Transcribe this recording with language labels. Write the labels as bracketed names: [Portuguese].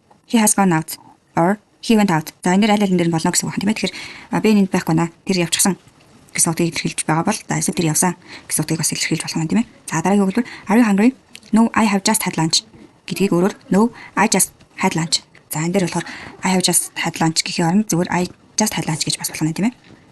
[English] He has gone out or he went out. [Mongolian] За энэ аль алин дээр нь болно гэсэн үг байна тийм ээ. Тэгэхээр Ben энд байхгүй наа. Тэр явчихсан гэсэн утгыг илэрхийлж байгаа бол за эсвэл тэр явсан гэсэн утгыг бас илэрхийлж болох юм тийм ээ. За дараагийн өгүүлбэр [English] Are you hungry? No, I have just had lunch [Mongolian] гэдгийг өөрөөр [English] No, I just had lunch. [Mongolian] За энэ дээр болохоор [English] I have just had lunch [Mongolian] гэхийн оронд зүгээр [English] I just had lunch [Mongolian] гэж бас болох нь тийм ээ.